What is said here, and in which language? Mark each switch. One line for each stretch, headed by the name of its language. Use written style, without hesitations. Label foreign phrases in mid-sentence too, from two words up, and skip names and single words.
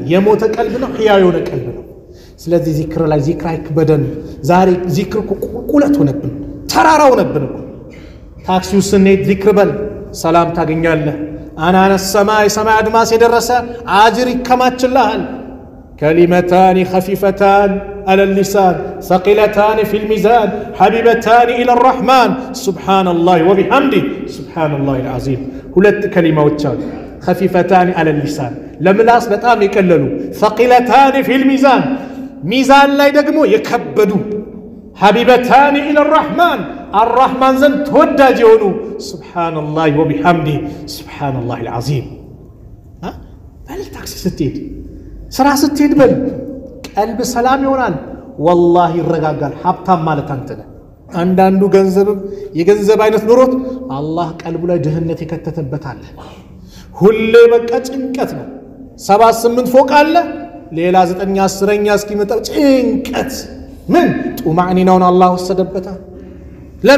Amharic: የሞተ ቀልብ ነው? ሕያው የሆነ ቀልብ ነው? ስለዚህ ዚክር ላይ ዚክር አይክበደን። ዛሬ ዚክር ቁልቁለት ሆነብን፣ ተራራ ሆነብን እኮ። ታክሲው ስንሄድ ዚክር በል ሰላም ታገኛለህ። አናነ ሰማይ ሰማይ አድማስ የደረሰ አጅር ይከማችልሃል።
Arabic: كلمتان خفيفتان على اللسان ثقيلتان في الميزان حبيبتان إلى الرحمن سبحان الله وبحمده سبحان الله العظيم. ሁለት كلمات خفيفتان على اللسان
Amharic: ለምላስ በጣም ይቀለሉ።
Arabic: ثقيلتان في الميزان
Amharic: ሚዛን ላይ ደግሞ የከበዱ።
Arabic: حبيبتان إلى الرحمن الرحمن
Amharic: ዘንድ ተወዳጅ የሆኑ
Arabic: سبحان الله وبحمده سبحان الله العظيم.
Amharic: በል ታክሲ ስትሄድ ስራ ስትሄድ በል ቀልብ ሰላም ይሆናል። ወላሂ ይረጋጋል። ሀብታም ማለት አንተ ነህ። አንዳንዱ ገንዘብም የገንዘብ አይነት ኑሮት አላህ ቀልቡ ላይ ድህነት የከተተበታል። ሁሌ በቃ ጭንቀት ነው። 7-8 ፎቅ አለ፣ ሌላ 9-10ኛ እስኪመጣው ጭንቀት። ምን ጡማዕኒናውን አላህ ወሰደበታል። ለምን?